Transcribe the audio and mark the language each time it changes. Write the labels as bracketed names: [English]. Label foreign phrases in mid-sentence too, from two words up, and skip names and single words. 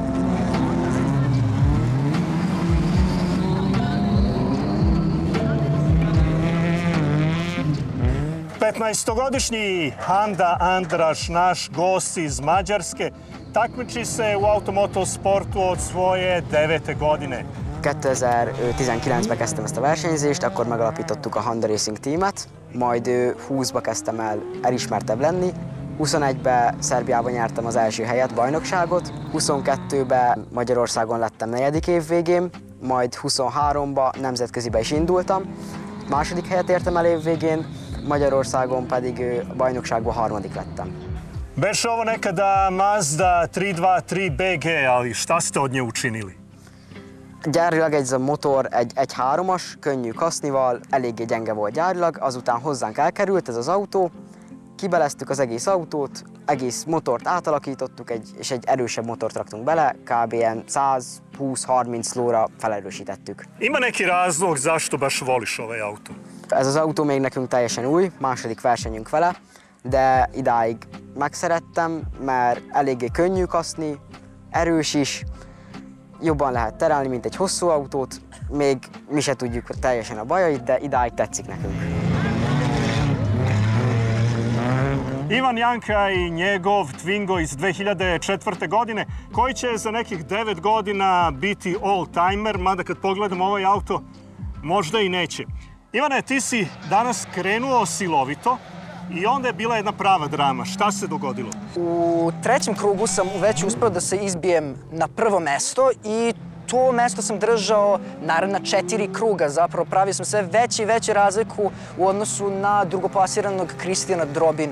[Serbian] 15-godišnji Handa Andraš, naš gost iz Mađarske, takmiči se u automotosportu od svoje 9. godine. [Hungarian] 2019-ben kezdtem ezt a versenyzést, akkor megalapítottuk a Honda Racing Teamet, majd 20-ba kezdtem el elismertebb lenni. 21-ben Szerbiában nyertem az első helyet, bajnokságot, 22-ben Magyarországon lettem 4. év végén, majd 23-ban nemzetközibe is indultam. Második helyet értem el év végén, Magyarországon pedig a bajnokságban 3. lettem. [Serbian] Beše ovo nekada Mazda 323 BG, ali šta ste od nje učinili? [Hungarian] Gyárilag ez a motor egy 3-as, könnyű kasznival, eléggé gyenge volt gyárilag, azután hozzánk elkerült ez az autó, kibeleztük az egész autót, egész motort átalakítottuk, és egy erősebb motort raktunk bele, kb. 120-30 lóra felerősítettük. [Serbian] Ima neki razlog zašto baš voliš ovaj auto? [Hungarian] Ez az autó még nekünk teljesen új, második versenyünk vele, de idáig megszerettem, mert eléggé könnyű kaszni, erős is, jobban lehet terelni, mint egy hosszú autót, még mi se tudjuk teljesen a bajait, de idáig tetszik nekünk. [Serbian] Ivan Janka i njegov Twingo iz 2004. godine, koji će za nekih 9 godina biti all-timer, mada kad pogledam ovaj auto, možda i neće. Ivane, ti si danas krenuo silovito i onda je bila jedna prava drama. Šta se dogodilo? U trećem krugu sam već uspeo da se izbijem na prvo mesto i to mesto sam držao naravno 4 kruga, zapravo pravio sam sve veće i veće razliku u odnosu na drugoplasiranog Kristijana Drobinu.